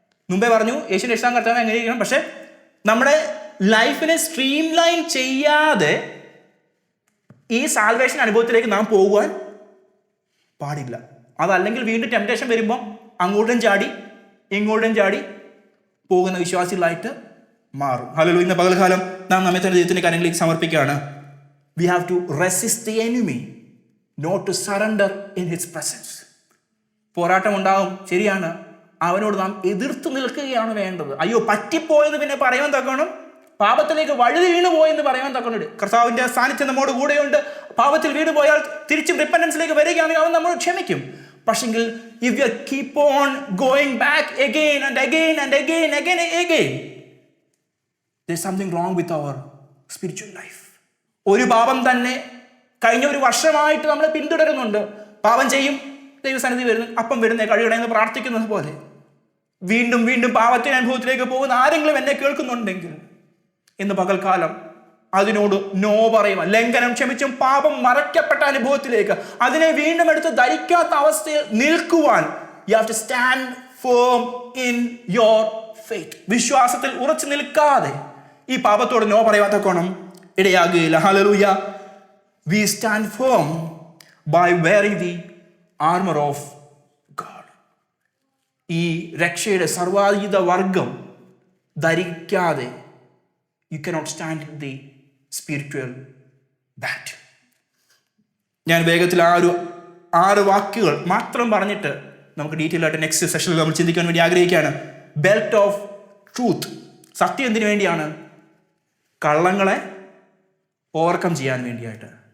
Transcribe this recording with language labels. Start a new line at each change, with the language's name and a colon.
Malayalam: മുമ്പേ പറഞ്ഞു യേശു രക്ഷാൻ കർത്താവ് എങ്ങനെയിരിക്കണം. പക്ഷെ നമ്മുടെ ലൈഫിനെ സ്ട്രീം ലൈൻ ചെയ്യാതെ ഈ സാൽവേഷൻ അനുഭവത്തിലേക്ക് നാം പോകുവാൻ പാടില്ല. അതല്ലെങ്കിൽ വീണ്ടും ടെംപ്റ്റേഷൻ വരുമ്പം അങ്ങോട്ടും ചാടി ഇങ്ങോട്ടും ചാടി പോകുന്ന വിശ്വാസികളായിട്ട് മാറും. ഹല്ലേലൂയ. ഇന്ന് പകൽക്കാലം നാം നമ്മെ തന്നെ ദൈവത്തിൻ്റെ കാര്യങ്ങളിലേക്ക് സമർപ്പിക്കുകയാണ്.
English: We have to resist the enemy, not to surrender in his presence.
Malayalam: പോരാട്ടം ഉണ്ടാവും, ശരിയാണ്. അവനോട് നാം എതിർത്ത് നിൽക്കുകയാണ് വേണ്ടത്. അയ്യോ പറ്റിപ്പോയെന്ന് പിന്നെ പറയാൻ തക്കണം, പാപത്തിലേക്ക് വഴുതി വീണു പോയെന്ന് പറയാൻ തക്കണം. കർത്താവിൻ്റെ സാന്നിധ്യം നമ്മോട് കൂടെയുണ്ട്. പാപത്തിൽ വീണു പോയാൽ തിരിച്ചും റിപ്പൻറ്റൻസിലേക്ക് വരികയാണെങ്കിൽ അവൻ നമ്മോട് ക്ഷമിക്കും.
English: പക്ഷെങ്കിൽ if you keep on going back again and again and again there's something wrong with our spiritual life.
Malayalam: ഒരു പാപം തന്നെ കഴിഞ്ഞ ഒരു വർഷമായിട്ട് നമ്മൾ പിന്തുടരുന്നുണ്ട്. പാപം ചെയ്യും, ദൈവസന്നിധി വരുന്നു, അപ്പം വരുന്നേ കഴിയണമെന്ന് പ്രാർത്ഥിക്കുന്നത് പോലെ വീണ്ടും വീണ്ടും പാപത്തിന്റെ അനുഭവത്തിലേക്ക് പോകുന്ന ആരെങ്കിലും എന്നെ കേൾക്കുന്നുണ്ടെങ്കിൽ ഇന്ന് പകൽക്കാലം അതിനോട് നോ പറയുക. ലംഘനം ക്ഷമിച്ചും പാപം മറയ്ക്കപ്പെട്ട അനുഭവത്തിലേക്ക് അതിനെ വീണ്ടും എടുത്ത് ധരിക്കാത്ത അവസ്ഥയിൽ നിൽക്കുവാൻ
English: you have to stand firm in your faith.
Malayalam: വിശ്വാസത്തിൽ ഉറച്ചു നിൽക്കാതെ ഈ പാപത്തോട് നോ പറയാത്ത കോണം ഇടയാകുകയില്ല. Hallelujah.
English: We stand firm by wearing the armor of God.
Malayalam: ഈ രക്ഷയുടെ സർവായുധ വർഗം ധരിക്കാതെ
English: you cannot stand in the spiritual battle.
Malayalam: ഞാൻ വേഗത്തിൽ ആ ഒരു 6 വാക്കുകൾ മാത്രം പറഞ്ഞിട്ട് നമുക്ക് ഡീറ്റെയിൽ ആയിട്ട് നെക്സ്റ്റ് സെഷനിൽ നമ്മൾ ചിന്തിക്കാൻ വേണ്ടി ആഗ്രഹിക്കുകയാണ്. Belt of truth. സത്യം എന്തിനു വേണ്ടിയാണ്? കള്ളങ്ങളെ ഓവർകം ചെയ്യാൻ വേണ്ടിയായിട്ട്.